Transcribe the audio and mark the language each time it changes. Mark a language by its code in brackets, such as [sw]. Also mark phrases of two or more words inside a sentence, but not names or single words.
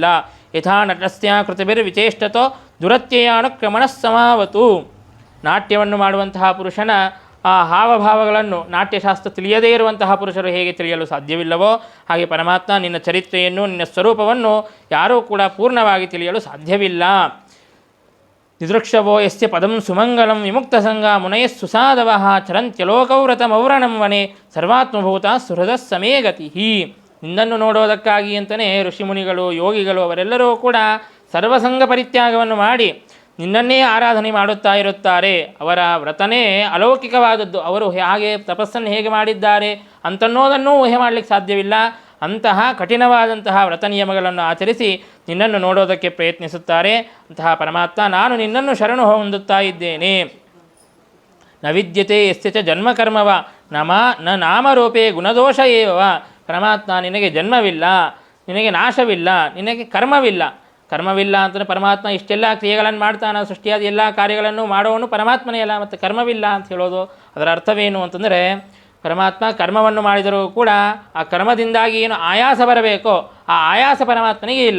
[sa] ಯಥಾ ನಟಸ್ಯ ಕೃತಭಿರ್ವಿಚೇಷ್ಟತೋ ದುರತ್ಯಯಾನುಕ್ರಮಣ ಸಮಾವತು. [kn] ನಾಟ್ಯವನ್ನು ಮಾಡುವಂತಹ ಪುರುಷನ ಆ ಹಾವಭಾವಗಳನ್ನು ನಾಟ್ಯಶಾಸ್ತ್ರ ತಿಳಿಯದೇ ಇರುವಂತಹ ಪುರುಷರು ಹೇಗೆ ತಿಳಿಯಲು ಸಾಧ್ಯವಿಲ್ಲವೋ ಹಾಗೆ ಪರಮಾತ್ಮ ನಿನ್ನ ಚರಿತ್ರೆಯನ್ನು, ನಿನ್ನ ಸ್ವರೂಪವನ್ನು ಯಾರೂ ಕೂಡ ಪೂರ್ಣವಾಗಿ ತಿಳಿಯಲು ಸಾಧ್ಯವಿಲ್ಲ. [sa] ದಿದೃಕ್ಷವೋ ಯಸ್ಯ ಪದಂ ಸುಮಂಗಲಂ ವಿಮುಕ್ತ ಸಂಗ ಮುನಯಃ ಸುಸಾಧವಃ ಚರಂತ್ಯಲೋಕವ್ರತಮೌರಣಂ ವನೆ ಸರ್ವಾತ್ಮಭೂತ ಸುಹೃದ ಸಮೇ ಗತಿ. [kn] ನಿನ್ನನ್ನು ನೋಡೋದಕ್ಕಾಗಿ ಅಂತಲೇ ಋಷಿಮುನಿಗಳು, ಯೋಗಿಗಳು ಅವರೆಲ್ಲರೂ ಕೂಡ ಸರ್ವಸಂಗ ಪರಿತ್ಯಾಗವನ್ನು ಮಾಡಿ ನಿನ್ನನ್ನೇ ಆರಾಧನೆ ಮಾಡುತ್ತಾ ಇರುತ್ತಾರೆ. ಅವರ ವ್ರತನೇ ಅಲೌಕಿಕವಾದದ್ದು. ಅವರು ಹಾಗೆ ತಪಸ್ಸನ್ನು ಹೇಗೆ ಮಾಡಿದ್ದಾರೆ ಅಂತನ್ನೋದನ್ನೂ ಊಹೆ ಮಾಡಲಿಕ್ಕೆ ಸಾಧ್ಯವಿಲ್ಲ. ಅಂತಹ ಕಠಿಣವಾದಂತಹ ವ್ರತ ನಿಯಮಗಳನ್ನು ಆಚರಿಸಿ ನಿನ್ನನ್ನು ನೋಡೋದಕ್ಕೆ ಪ್ರಯತ್ನಿಸುತ್ತಾರೆ. ಅಂತಹ ಪರಮಾತ್ಮ ನಾನು ನಿನ್ನನ್ನು ಶರಣು ಹೊಂದುತ್ತಾ ಇದ್ದೇನೆ. [sa] ನ ವಿದ್ಯತೆ ಯಸ್ಯ ಚ ಜನ್ಮಕರ್ಮವ ನ ನಾಮರೂಪೇ ಗುಣದೋಷ ಏವ. [kn] ಪರಮಾತ್ಮ ನಿನಗೆ ಜನ್ಮವಿಲ್ಲ, ನಿನಗೆ ನಾಶವಿಲ್ಲ, ನಿನಗೆ ಕರ್ಮವಿಲ್ಲ ಅಂತಲೇ ಪರಮಾತ್ಮ ಇಷ್ಟೆಲ್ಲ ಕ್ರಿಯೆಗಳನ್ನು ಮಾಡ್ತಾನೆ. ಸೃಷ್ಟಿಯಾದ ಎಲ್ಲ ಕಾರ್ಯಗಳನ್ನು ಮಾಡೋನು ಪರಮಾತ್ಮನೇ ಅಲ್ಲ, ಮತ್ತು ಕರ್ಮವಿಲ್ಲ ಅಂತ ಹೇಳೋದು ಅದರ ಅರ್ಥವೇನು ಅಂತಂದರೆ ಪರಮಾತ್ಮ ಕರ್ಮವನ್ನು ಮಾಡಿದರೂ ಕೂಡ ಆ ಕರ್ಮದಿಂದಾಗಿ ಏನು ಆಯಾಸ ಬರಬೇಕೋ ಆ ಆಯಾಸ ಪರಮಾತ್ಮನಿಗೆ ಇಲ್ಲ.